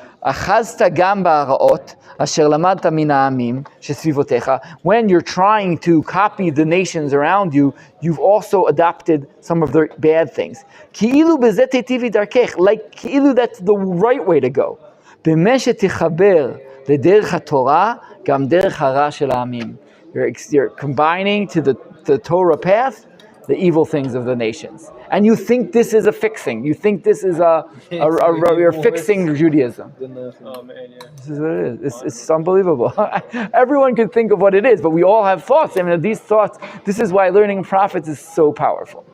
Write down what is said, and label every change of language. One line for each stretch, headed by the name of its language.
Hebrew: אחזת גם בהרעות אשר למדת מן העמים שסביבותיך.
English: When you're trying to copy the nations around you, you've also adopted some of their bad things.
Hebrew: כאילו בזה תיטיבי דרכך,
English: like
Hebrew: כאילו
English: that's the right way to go.
Hebrew: במה שתחבר לדרך התורה, גם דרך הרע של העמים.
English: You're combining to the Torah path the evil things of the nations. And you think this is a fixing. You think this is you're fixing Judaism. Oh man, yeah. This is what it is. It's unbelievable. Everyone can think of what it is, but we all have thoughts. I mean, these thoughts, this is why learning prophets is so powerful.